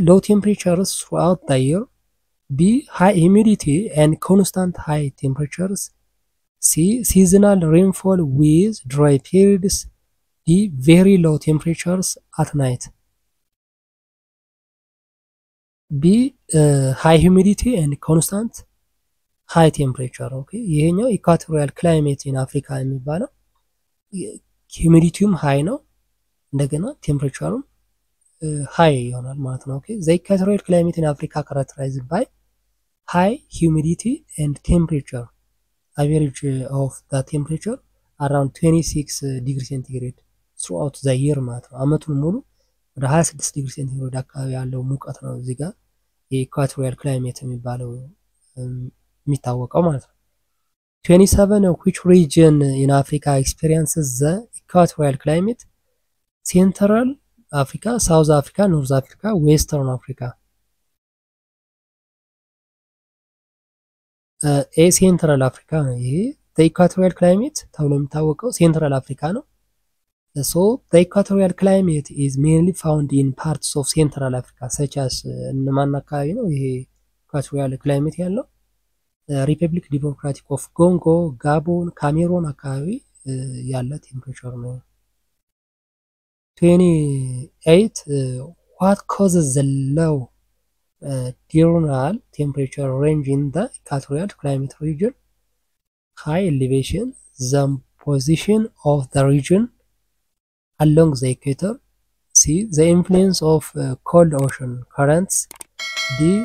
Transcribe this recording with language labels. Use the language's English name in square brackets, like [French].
[English] Low temperatures throughout the year. B. High humidity and constant high temperatures. C. Seasonal rainfall with dry periods. D. Very low temperatures at night. B. High humidity and constant high temperature. [Amharic] Okay, ይሄኛው ኢኳቶሪያል ክላይሜት ኢን አፍሪካ የሚባለው ሂዩሚዲቲውም ሃይ ነው እንደገና ቴምፕሬቸሩም ሃይ ይሆናል ማለት ነው። [English] ኦኬ ዘ ኢኳቶሪያል ክላይሜት ኢን አፍሪካ characterized by high humidity and temperature. Average of the temperature around 26 degree centigrade throughout the year [Amharic] ማለት ነው። አመቱን ሙሉ ወደ 26 ዲግሪ ሴንቲግሬድ አካባቢ ያለው ሙቀት ነው እዚህ ጋር የኢኳቶሪያል ክላይሜት የሚባለው የሚታወቀው ማለት ነው። 27. [English] Which region in Africa experiences the equatorial climate? Central Africa, South Africa, North Africa, Western Africa. A. [Amharic] Central Africa ነው ይሄ [English] the equatorial climate [Amharic] ተብሎ የሚታወቀው ሴንትራል አፍሪካ ነው። [English] So the equatorial climate is mainly found in parts of Central Africa such as [Amharic] እነማን አካባቢ ነው ይሄ equatorial climate ያለው ሪፐብሊክ ዲሞክራቲክ ኦፍ ኮንጎ፣ ጋቦን፣ ካሜሮን አካባቢ ያለ ቴምፕሬቸር ነው። 28. [English] What causes the low diurnal temperature range in the equatorial climate region? High elevation, the position of the region along the equator. C. The influence of cold ocean currents. D.